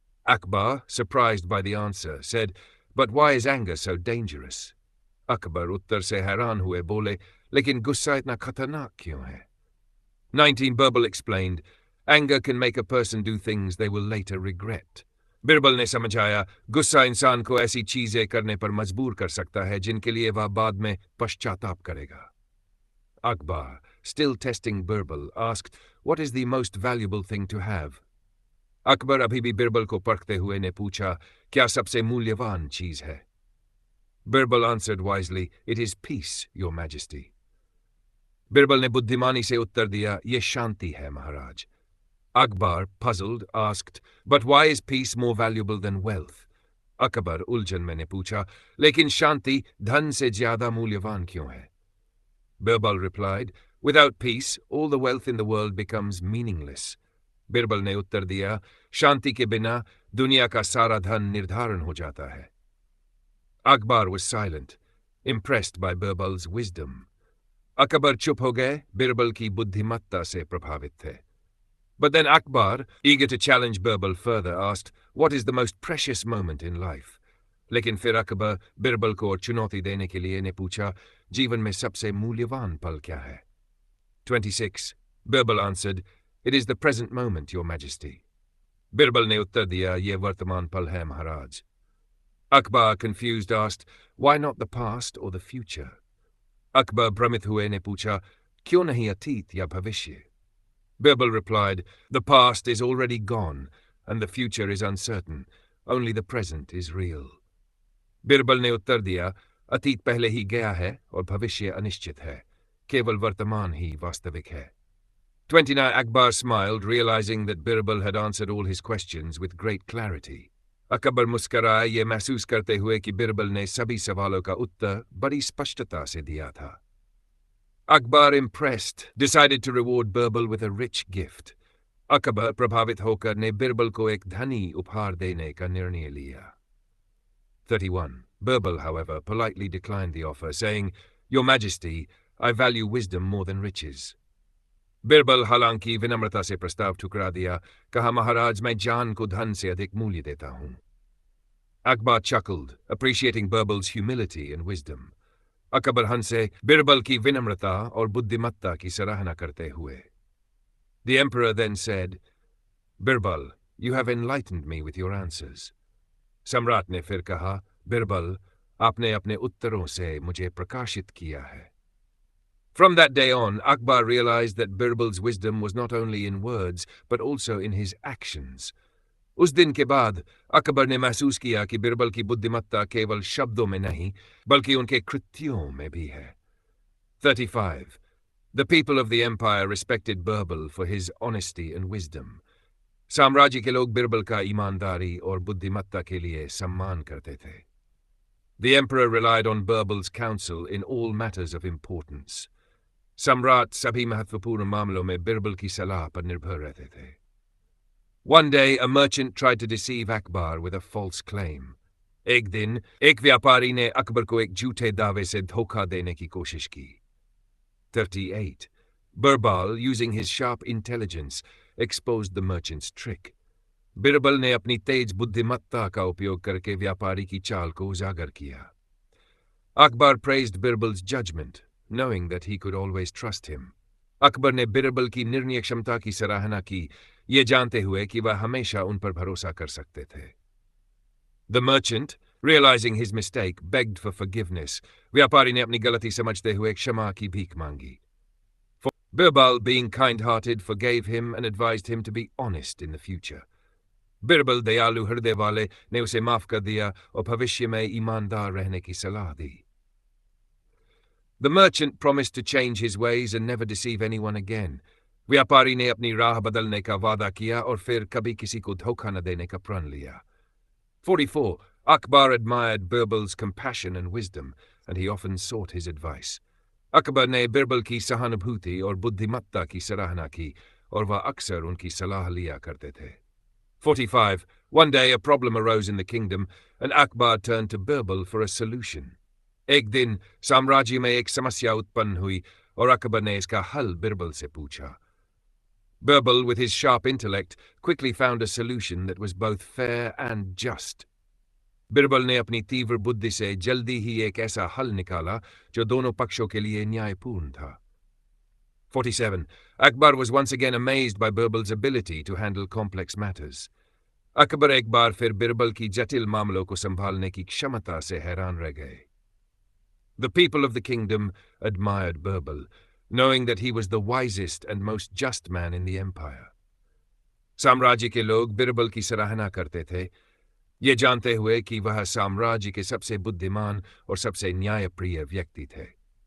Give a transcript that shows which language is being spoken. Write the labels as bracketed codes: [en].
[en] Akbar, surprised by the answer, said, "But why is anger so dangerous?" [hi] Akbar उत्तर से हैरान हुए बोले, लेकिन गुस्सा इतना खतरनाक क्यों है? [en] 19 Birbal explained, anger can make a person do things they will later regret. [hi] Birbal ने समझाया, गुस्सा इंसान को ऐसी चीजें करने पर मजबूर कर सकता है जिनके लिए वह बाद में पश्चाताप करेगा। [en] Akbar, still testing Birbal, asked, "What is the most valuable thing to have?" [hi] Akbar अभी भी बिरबल को परखते हुए ने पूछा, क्या सबसे मूल्यवान चीज है? [en] Birbal answered wisely, "It is peace, your majesty." [hi] Birbal ने बुद्धिमानी से उत्तर दिया, ये शांति है महाराज। [en] Akbar, puzzled, asked, "But why is peace more valuable than wealth?" [hi] Akbar उलझन में ने पूछा, लेकिन शांति धन से ज्यादा मूल्यवान क्यों है? [en] Birbal replied, "Without peace, all the wealth in the world becomes meaningless." [hi] Birbal ने उत्तर दिया, शांति के बिना दुनिया का सारा धन निर्धारण हो जाता है। [en] Akbar was silent, impressed by Birbal's wisdom. [hi] Akbar चुप हो गए, बिरबल की बुद्धिमत्ता से प्रभावित थे। [en] But then Akbar, eager to challenge Birbal further, asked, "What is the most precious moment in life?" [hi] लेकिन फिर अकबर बिरबल को और चुनौती देने के लिए ने पूछा, जीवन में सबसे मूल्यवान पल क्या है? [en] 26. Birbal answered, "It is the present moment, your majesty." [hi] Birbal ने उत्तर दिया, ये वर्तमान पल है महाराज। [en] Akbar, confused, asked, "Why not the past or the future?" [hi] Akbar भ्रमित हुए ने पूछा, क्यों नहीं अतीत या भविष्य? [en] Birbal replied, "The past is already gone, and the future is uncertain. Only the present is real." [hi] Birbal ने उत्तर दिया, अतीत पहले ही गया है और भविष्य अनिश्चित है, केवल वर्तमान ही वास्तविक है। [en] 29 Akbar smiled, realizing that Birbal had answered all his questions with great clarity. [hi] Akbar मुस्कराए, ये महसूस करते हुए कि बिरबल ने सभी सवालों का उत्तर बड़ी स्पष्टता से दिया था। [en] Akbar, impressed, decided to reward Birbal with a rich gift. [hi] Akbar प्रभावित होकर ने बिरबल को एक धनी उपहार देने का निर्णय लिया। [en] 31. Birbal, however, politely declined the offer, saying, "Your Majesty, I value wisdom more than riches." [hi] Birbal हालांकि विनम्रता से प्रस्ताव ठुकरा दिया, कहा, महाराज मैं जान को धन से अधिक मूल्य देता हूं। [en] Akbar chuckled, appreciating Birbal's humility and wisdom. [hi] Akbar हंसे, बिरबल की विनम्रता और बुद्धिमत्ता की सराहना करते हुए। [en] The emperor then said, "Birbal, you have enlightened me with your answers." [hi] सम्राट ने फिर कहा, बिरबल, आपने अपने उत्तरों से मुझे प्रकाशित किया है। [en] From that day on, Akbar realized that Birbal's wisdom was not only in words, but also in his actions. [hi] उस दिन के बाद अकबर ने महसूस किया कि बिरबल की बुद्धिमत्ता केवल शब्दों में नहीं, बल्कि उनके कृत्यों में भी है। [en] 35. The people of the empire respected Birbal for his honesty and wisdom. [hi] साम्राज्य के लोग बिरबल का ईमानदारी और बुद्धिमत्ता के लिए सम्मान करते थे। [en] The emperor relied on Birbal's counsel in all matters of importance. [hi] सम्राट सभी महत्वपूर्ण मामलों में बिरबल की सलाह पर निर्भर रहते थे। [en] One day, a merchant tried to deceive Akbar with a false claim. [hi] एक दिन एक व्यापारी ने अकबर को एक झूठे दावे से धोखा देने की कोशिश की। [en] 38. Birbal, using his sharp intelligence, exposed the merchant's trick. [hi] Birbal ने अपनी तेज बुद्धिमत्ता का उपयोग करके व्यापारी की चाल को उजागर किया। [en] Akbar praised Birbal's judgment, knowing that he could always trust him. [hi] Akbar ने बिरबल की निर्णय क्षमता की सराहना की, ये जानते हुए कि वह हमेशा उन पर भरोसा कर सकते थे। [en] The merchant, realizing his mistake, begged for forgiveness. [hi] व्यापारी ने अपनी गलती समझते हुए क्षमा की भीख मांगी। [en] Birbal, being kind-hearted, forgave him and advised him to be honest in the future. [hi] Birbal दयालु हृदय वाले ने उसे माफ कर दिया और भविष्य में ईमानदार रहने की सलाह दी। [en] The merchant promised to change his ways and never deceive anyone again. [hi] व्यापारी ने अपनी राह बदलने का वादा किया और फिर कभी किसी को धोखा न देने का प्रण लिया। [en] 44. Akbar admired Birbal's compassion and wisdom, and he often sought his advice. [hi] Akbar ने बिरबल की सहानुभूति और बुद्धिमत्ता की सराहना की और वह अक्सर उनकी सलाह लिया करते थे। [en] 45. One day a problem arose in the kingdom, and Akbar turned to Birbal for a solution. [hi] एक दिन साम्राज्य में एक समस्या उत्पन्न हुई और अकबर ने इसका हल बिरबल से पूछा। [en] Birbal, with his sharp intellect, quickly found a solution that was both fair and just. [hi] Birbal ने अपनी तीव्र बुद्धि से जल्दी ही एक ऐसा हल निकाला जो दोनों पक्षों के लिए न्यायपूर्ण था। [en] 47. Akbar was once again amazed by Birbal's ability to handle complex matters. [hi] Akbar एक बार फिर बिरबल की जटिल मामलों को संभालने की क्षमता से हैरान रह गए। [en] The people of the kingdom admired Birbal, knowing that he was the wisest and most just man in the empire. [hi] साम्राज्य के लोग बिरबल की सराहना करते थे, ये जानते हुए कि वह साम्राज्य के सबसे बुद्धिमान और सबसे न्यायप्रिय व्यक्ति थे।